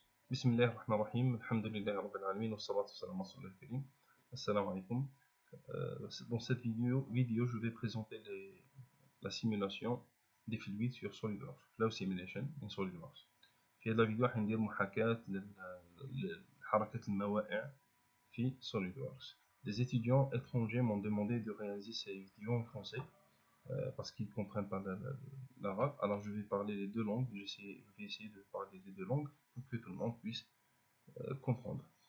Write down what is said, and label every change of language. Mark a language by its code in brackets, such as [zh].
[ar] بسم الله الرحمن الرحيم الحمد لله رب العالمين والصلاة والسلام على رسول الله الكريم Assalamu alaikum. [fr] Dans cette vidéo, je vais présenter la simulation des fluides sur SolidWorks, [en] Flow Simulation in SolidWorks. [ar] في هذا الفيديو حندير محاكاة لحركة الموائع في SolidWorks. [fr] Des étudiants étrangers m'ont demandé de réaliser ces vidéos en français parce qu'ils ne comprennent pas l'arabe. Alors je vais parler les deux langues, je vais essayer de parler les deux langues pour que tout le monde puisse comprendre.